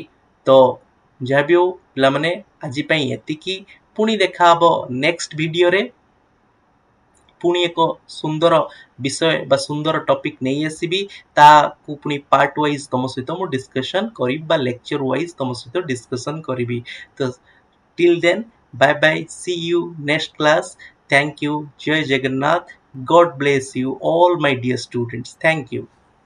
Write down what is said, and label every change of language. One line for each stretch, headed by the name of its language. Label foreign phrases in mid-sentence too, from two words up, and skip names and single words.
Odia: ତ ଯାହା ବି ହଉ ପିଲାମାନେ ଆଜି ପାଇଁ ଏତିକି। ପୁଣି ଦେଖାହବ ନେକ୍ସଟ ଭିଡ଼ିଓରେ। ପୁଣି ଏକ ସୁନ୍ଦର ବିଷୟ ବା ସୁନ୍ଦର ଟପିକ୍ ନେଇ ଆସିବି ତାକୁ ପୁଣି
English: part wise
Odia: ତମ ସହିତ ମୁଁ ଡିସ୍କସନ୍ କରିବି ବା
English: lecture wise
Odia: ତମ ସହିତ ଡିସ୍କସନ୍ କରିବି।
English: ତ till then bye bye, see you next class. Thank you. Jai Jagannath. God bless you all my dear students. Thank you.